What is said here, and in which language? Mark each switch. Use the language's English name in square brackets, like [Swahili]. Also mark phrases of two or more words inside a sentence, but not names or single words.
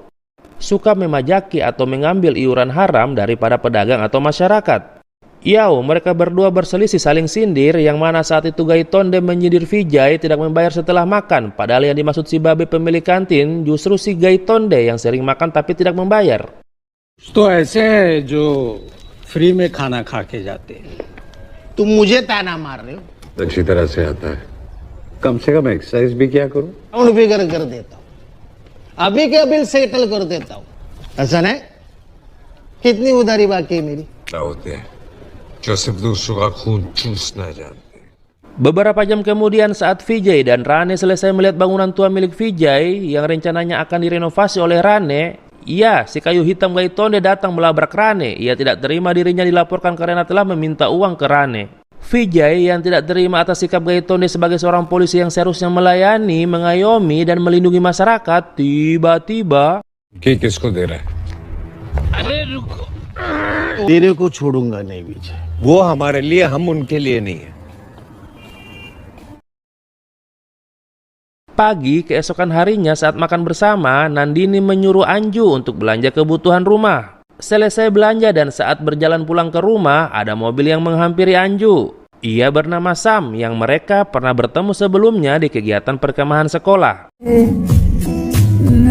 [Indonesian] Suka memajaki atau mengambil iuran haram daripada pedagang atau masyarakat. Mereka berdua berselisih saling sindir, yang mana saat itu Gaitonde menyindir Vijay tidak membayar setelah makan, padahal yang dimaksud si babe pemilik kantin justru si Gaitonde yang sering makan tapi tidak membayar. [Hindi] तो ऐसे हैं जो फ्री में खाना खा के जाते हैं। तुम मुझे ताना मार रहे हो। अच्छी तरह से आता है। कम से कम एक्सरसाइज भी क्या करूं? [English] account figure [Hindi] कर देता हूँ, अभी के [English] bill settle [Hindi] कर देता हूँ। ऐसा नहीं, कितनी उधारी बाकी है मेरी? क्या होते हैं जो सिर्फ दूसरों का खून चूसना जानते हैं। [Indonesian] Beberapa jam kemudian saat Vijay dan Rane selesai melihat bangunan tua milik Vijay yang rencananya akan direnovasi oleh Rane, si kayu hitam Gaitonde datang melabrak Rane. Ia tidak terima dirinya dilaporkan karena telah meminta uang ke Rane. Vijay yang tidak terima atas sikap Gaitonde sebagai seorang polisi yang seharusnya melayani, mengayomi, dan melindungi masyarakat, tiba-tiba [Hindi] किसको दे रहा है? तेरे को छोड़ूंगा नहीं विजय। वो हमारे लिए, हम उनके लिए नहीं है। [Indonesian] Pagi keesokan harinya saat makan bersama, Nandini menyuruh Anju untuk belanja kebutuhan rumah. Selesai belanja dan saat berjalan pulang ke rumah, ada mobil yang menghampiri Anju. Ia bernama Sam yang mereka pernah bertemu sebelumnya di kegiatan perkemahan sekolah.